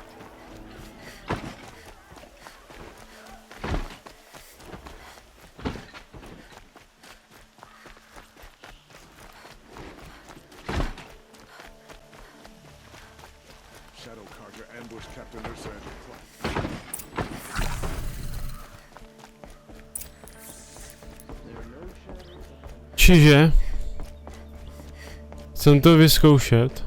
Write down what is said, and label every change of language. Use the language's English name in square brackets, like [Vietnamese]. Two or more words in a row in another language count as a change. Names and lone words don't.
[English] Shadow Carter ambushed Captain Ursa. [Slovak] Čiže chcem to vyzkoušet.